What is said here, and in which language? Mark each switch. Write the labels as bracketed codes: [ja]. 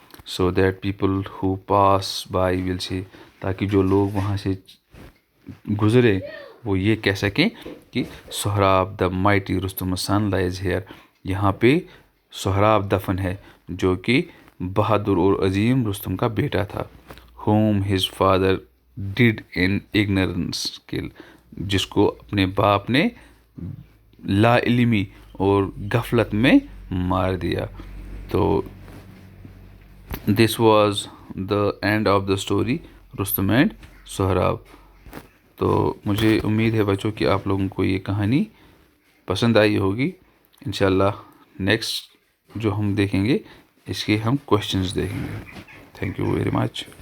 [en] so that people who pass by will say, [ur] تاکہ جو لوگ وہاں سے گزرے وہ یہ کہہ سکیں کہ [en] Sohrab the mighty Rustam son lies here. [ur] یہاں پہ سہراب دفن ہے جو کہ بہادر اور عظیم رستم کا بیٹا تھا. [en] whom his father did in ignorance kill. [ur] جس کو اپنے باپ نے لا علمی اور غفلت میں مار دیا. [en] تو this was the end of the story Rustam and Sohrab. [ur] تو مجھے امید ہے بچوں کہ آپ لوگوں کو یہ کہانی پسند آئی ہوگی. انشاءاللہ نیکسٹ جو ہم دیکھیں گے اس کے ہم کوشچنز دیکھیں گے. [en] Thank you very much.